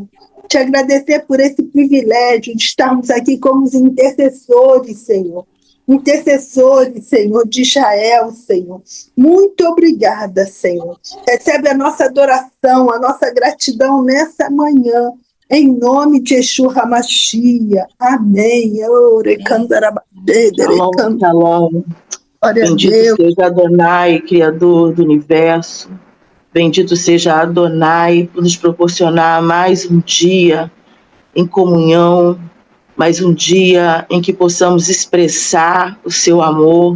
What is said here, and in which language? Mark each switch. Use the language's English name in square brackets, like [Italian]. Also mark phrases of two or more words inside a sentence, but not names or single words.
[Portuguese] Te agradecer por esse privilégio de estarmos aqui como os intercessores, Senhor. Intercessores, Senhor, de Israel, Senhor. Muito obrigada, Senhor. Recebe a nossa adoração, a nossa gratidão nessa manhã. Em nome de [Hebrew] ישוע המשיח. [Portuguese] Amém. [Hebrew] שלום, שלום. [Portuguese] Bendito seja Adonai, Criador do Universo. Bendito seja Adonai por nos proporcionar mais um dia em comunhão, mais um dia em que possamos expressar o seu amor.